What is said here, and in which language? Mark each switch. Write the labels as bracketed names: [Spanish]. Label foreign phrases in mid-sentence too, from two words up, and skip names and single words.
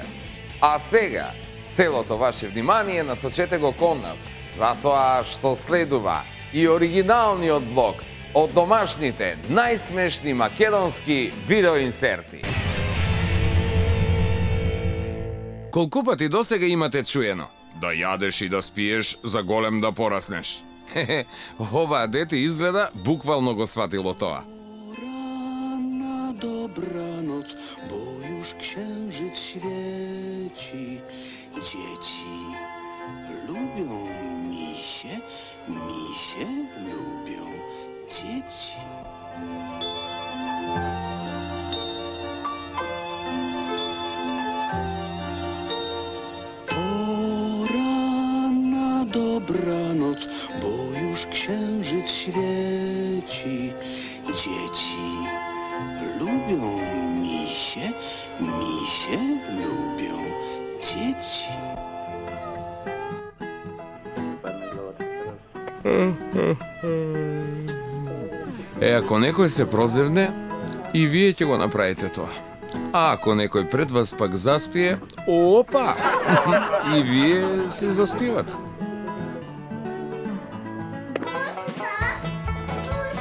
[Macedonian] А сега, целото ваше внимание насочете го кон нас, затоа што следува и оригиналниот блог од домашните најсмешни македонски видеоинсерти. Колку пати досега имате чуено? Да јадеш и да спиеш за голем да пораснеш. Оваа дете изгледа буквално го сватило тоа. [Polish] Dobranoc, bo już księżyc świeci. Dzieci lubią misie, misie lubią dzieci. Pora na dobranoc, bo już księżyc świeci. Dzieci lubią misie, misie lubią dzieci. [Macedonian] Ако некој се прозевне, и вие ќе го направите тоа. А ако некој пред вас пак заспие, опа! И вие се заспивате.